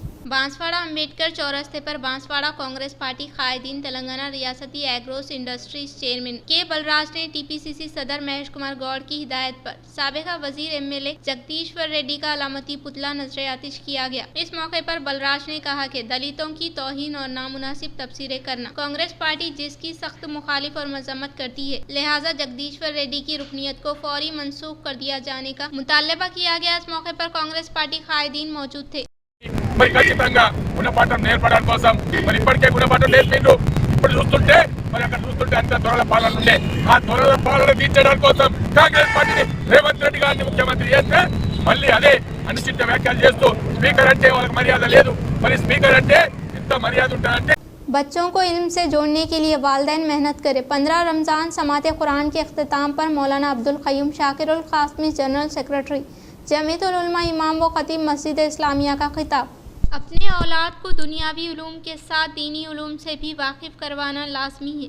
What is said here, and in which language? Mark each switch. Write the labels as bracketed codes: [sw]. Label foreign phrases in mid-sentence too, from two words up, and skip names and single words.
[ur] بانسواڑہ امبیڈکر چورستے پر بانسواڑہ کانگریس پارٹی قائدین تلنگانہ ریاستی ایگروس انڈسٹریز چیئرمین کے بلراج نے ٹی پی سی سی صدر مہیش کمار گوڑ کی ہدایت پر سابقہ وزیر ایم ایل اے جگدیشور ریڈی کا علامتی پتلا نظر آتش کیا گیا۔ اس موقع پر بلراج نے کہا کہ دلتوں کی توہین اور نامناسب تبصرے کرنا کانگریس پارٹی جس کی سخت مخالف اور مذمت کرتی ہے، لہٰذا جگدیشور ریڈی کی رکنیت کو فوری منسوخ کر دیا جانے کا مطالبہ کیا گیا۔ اس موقع پر کانگریس پارٹی قائدین موجود تھے۔ [te] మరి ఖచ్చితంగా గుణపాఠం నేర్పడం కోసం మరి ఇప్పటికే గుణపాఠం నేర్పిండ్రు, ఇప్పుడు చూస్తుంటే మరి అక్కడ చూస్తుంటే అంత దొరల పాలన ఉండే ఆ దొరల పాలన తీర్చడం కోసం కాంగ్రెస్ పార్టీని రేవంత్ రెడ్డి గారిని ముఖ్యమంత్రి చేస్తే మళ్ళీ అదే అనుచిత వ్యాఖ్యలు చేస్తూ స్పీకర్ అంటే వాళ్ళకి మర్యాద లేదు, మరి స్పీకర్ అంటే ఎంత మర్యాద ఉంటారంటే। [ur] بچوں کو علم سے جوڑنے کے لیے والدین محنت کرے۔ 15 رمضان سماعت قرآن کے اختتام پر مولانا عبدالقیوم شاکر القاسمی جنرل سیکریٹری جمعیت العلماء امام و خطیب مسجد اسلامیہ کا خطاب۔ اپنے اولاد کو دنیاوی علوم کے ساتھ دینی علوم سے بھی واقف کروانا لازمی ہے۔